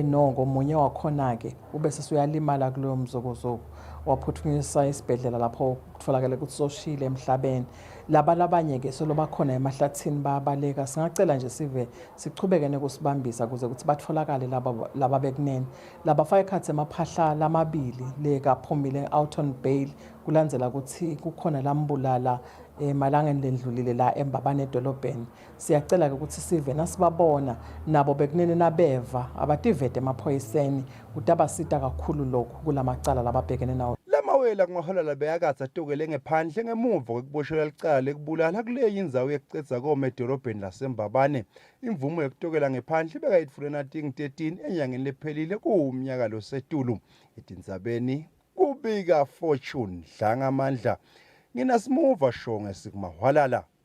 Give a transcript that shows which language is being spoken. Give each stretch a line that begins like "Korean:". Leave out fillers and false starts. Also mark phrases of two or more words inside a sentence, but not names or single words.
Swati: noko munye wakhona ke ube sesuyalimala kuloyo mzokozoko waphuthunyiswa isibhedlela lapho kutholakala ukuthi soshile emhlabeni labanye ke solo bakhona emahlathini bayabaleka singacela nje sive sichubeke nekusibambisa kuze ukuthi batholakale laba bekunene labafaka ekhathi emaphahla lamabili le kaphumile
English: out on bail
Swati: kulandzela ukuthi kukhona lambulala emalangeni lendlulile la eMbabane edolobheni siyacela ke ukuthi sive nasibabona nabo bekunene nabeva abativete emaphoyiseni ukuthi abasita kakhulu lokhu kulamacala lababhekene nawo lamawela kumahwalala beyakatsi atokele ngephandle ngemuva kwekuboshelwa licala lekubulala kuleyo indzawo yekucedza koma edolobheni laseMbabane imvumo yekutokela ngephandle bekayitfule nating 13 enyangeni lephelile kuwumnyaka losetulu etindzabeni kubika Fortune Dlangamandla nginasimuva shonge sikumahwalala.